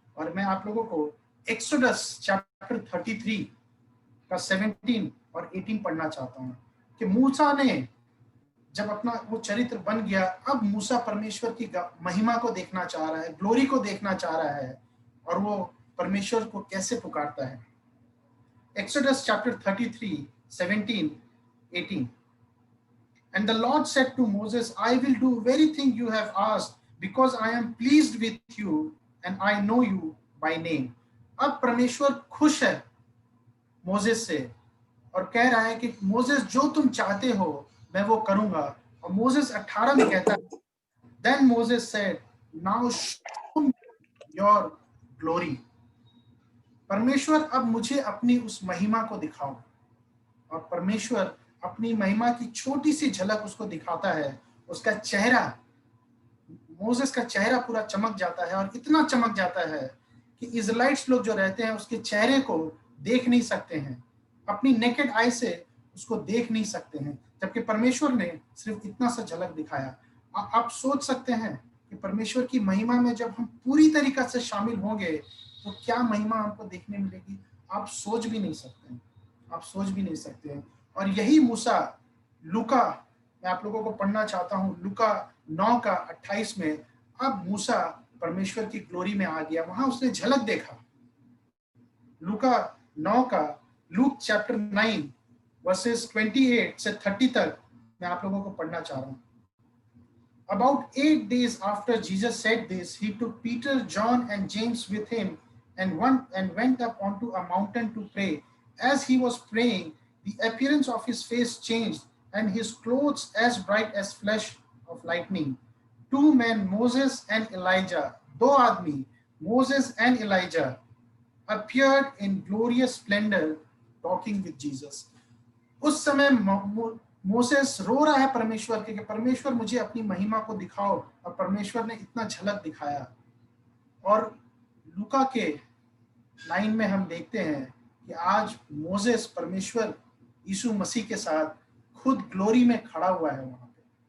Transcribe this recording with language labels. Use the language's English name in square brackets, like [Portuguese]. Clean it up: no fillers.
[Hindi] और मैं आप लोगों को एक्सोडस चैप्टर 33 का 17 और 18 पढ़ना चाहता हूँ कि मूसा ने जब अपना वो चरित्र बन गया, अब मूसा परमेश्वर की महिमा को देखना चाह रहा है, ग्लोरी को देखना चाह रहा है, और वो परमेश्वर को कैसे पुकारता है। [English] Exodus chapter 33 17 18 And the Lord said to Moses, I will do very thing you have asked, because I am pleased with you and I know you by name. [Hindi] अब परमेश्वर खुश है मोसेस से और कह रहा है कि मोसेस जो तुम चाहते हो मैं वो करूंगा। और मोसेस 18 में कहता है, [English] Then Moses said, Now show me your glory. [Hindi] परमेश्वर अब मुझे अपनी उस महिमा को दिखाओ। और परमेश्वर अपनी महिमा की छोटी सी झलक उसको दिखाता है। उसका चेहरा, मोसेस का चेहरा पूरा चमक जाता है और इतना चमक जाता है कि इजराइट्स लोग जो रहते हैं उसके चेहरे को देख नहीं सकते हैं, अपनी नेकेड आई से उसको देख नहीं सकते हैं, जबकि परमेश्वर ने सिर्फ इतना सा झलक दिखाया। आप सोच सकते हैं कि परमेश्वर की महिमा में जब हम पूरी तरीका से शामिल होंगे तो क्या महिमा हमको देखने मिलेगी, आप सोच भी नहीं सकते हैं, आप सोच भी नहीं सकते हैं। और यही मूसा, लूका, मैं आप लोगों को पढ़ना चाहता हूँ, लूका 9:28 में, अब मूसा परमेश्वर की ग्लोरी में आ गया, वहां उसने झलक देखा। लूका 9 चैप्टर 9 वर्सेस 28 से 30 तक मैं आप लोगों को पढ़ना चाह रहा हूँ। [English] About 8 days after Jesus said this, he took Peter, John and James with him and went up onto a mountain to pray. As he was praying, the appearance of his face changed and his clothes as bright as flash of lightning. Two men, Moses and Elijah, [Hindi] दो आदमी [English] Moses and Elijah, appeared in glorious splendor talking with Jesus. [Hindi] उस समय Moses रो रहा है परमेश्वर के कि परमेश्वर मुझे अपनी महिमा को दिखाओ, और परमेश्वर ने इतना झलक दिखाया। और लूका के 9 में हम देखते हैं कि आज मोसेस परमेश्वर यीशु मसीह के साथ खुद ग्लोरी में खड़ा हुआ है वहां पे।